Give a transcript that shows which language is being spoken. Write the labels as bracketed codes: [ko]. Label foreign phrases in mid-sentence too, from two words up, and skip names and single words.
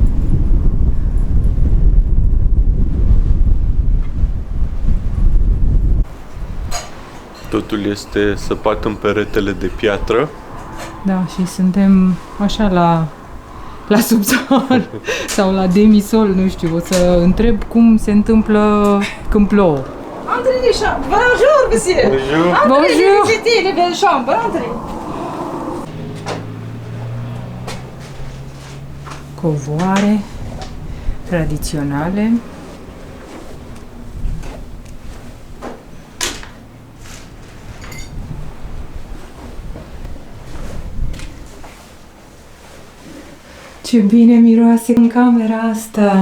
[ro] Totul este săpat în peretele de piatră. Da, și suntem așa la subsol sau la demisol, nu știu, o să întreb cum se întâmplă când plouă. [fr] Entrez les chambres. Bonjour, monsieur. Bonjour. Bonjour. Visitez les belles chambres. Entrez. [ro] Covoare tradiționale. Ce bine miroase în camera asta.